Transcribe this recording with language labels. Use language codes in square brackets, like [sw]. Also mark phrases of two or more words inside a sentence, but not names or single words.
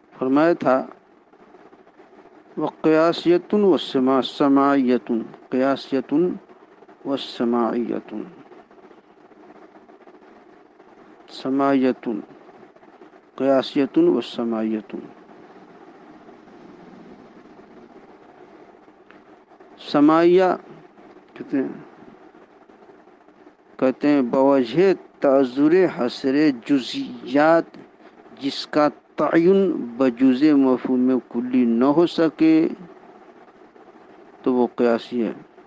[ur] فرمایا تھا [ar] وقیاسیۃ سماعیۃ، قیاسیۃ و سماعیۃ، سماعیۃ، قیاسیۃ و سماعیۃ۔ [ur] سماعیہ کہتے ہیں بوجہ تعذر حصر جزیات جس کا تعین بجز مفہوم کلی نہ ہو سکے تو وہ قیاسی ہے۔